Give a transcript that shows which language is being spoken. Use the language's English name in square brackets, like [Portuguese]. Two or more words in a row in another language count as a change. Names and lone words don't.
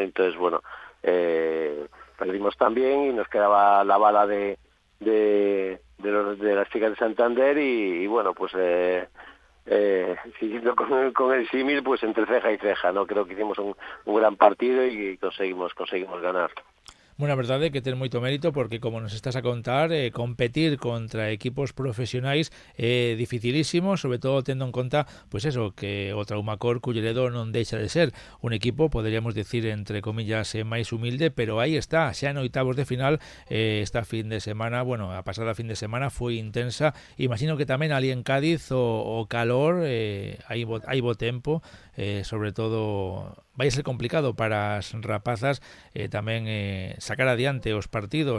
[Spanish] Entonces bueno, perdimos también y nos quedaba la bala de las chicas de Santander y bueno, pues siguiendo con el símil, pues entre ceja y ceja, ¿no? Creo que hicimos un gran partido y conseguimos ganar. Bueno, [Galician] a verdade é que ten moito mérito porque, como nos estás a contar, competir contra equipos profesionais é dificilísimo, sobre todo tendo en conta, pois eso, que o Traumacor Culleredo non deixa de ser un equipo, poderíamos decir, entre comillas, máis humilde, pero aí está, xa en oitavos de final, esta fin de semana, bueno, a pasada fin de semana foi intensa, imagino que tamén ali en Cádiz o calor, hai bo tempo, sobre todo vai ser complicado para as rapazas tamén sacar adiante os partidos.